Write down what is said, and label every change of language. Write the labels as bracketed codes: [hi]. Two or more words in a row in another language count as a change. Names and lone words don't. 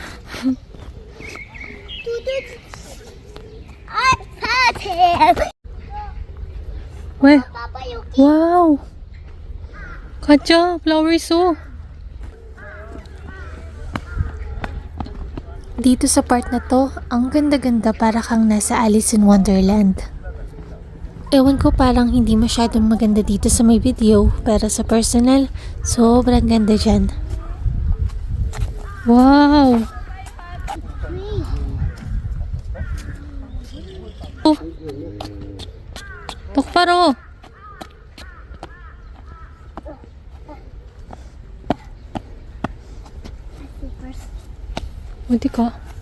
[tl] Tutut. Ay, patin! [ko] 왜? [tl] Papa, yung [ko] 와우. 가자, [en] flower show. [tl] Dito sa part na to, ang ganda-ganda para kang nasa Alice in Wonderland. Ewan ko, parang hindi masyadong maganda dito sa may video, pero sa personal, sobrang ganda dyan. [ko] 와우. 어. 똑바로. 어디 가?